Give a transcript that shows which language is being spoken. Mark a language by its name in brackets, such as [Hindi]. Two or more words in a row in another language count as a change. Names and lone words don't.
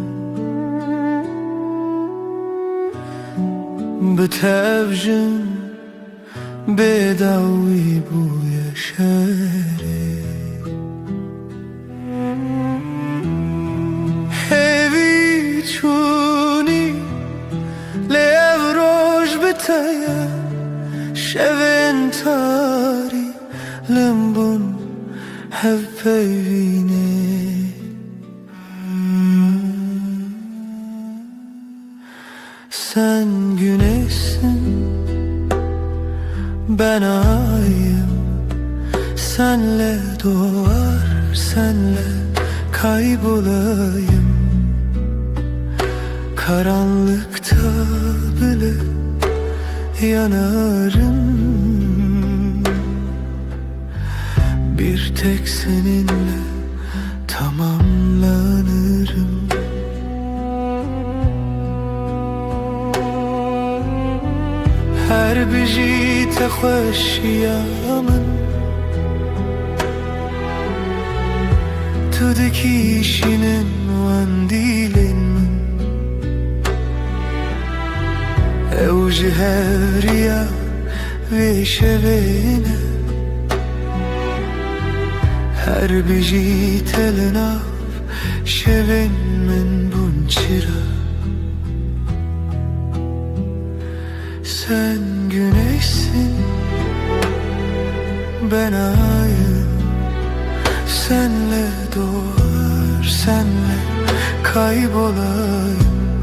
[Kurdish] bi tevjin bêdawî bûye şerê hêvî çûnî lê ev roj bi te ye şevên tarî limbûn hev peyvînê [Turkish] sen güneşsin ben ayım senle doğar senle kaybolayım karanlıkta bile yanarım bir tek seninle tamamlanırım [Kurdish] her bijî te xweşiya min tu dikîşînin wendîlên min ew ji hevriya vê şevê ne her bijî te li nav şevên min bûn çira [Turkish] sen güneşsin ben ayım senle doğar senle kaybolayım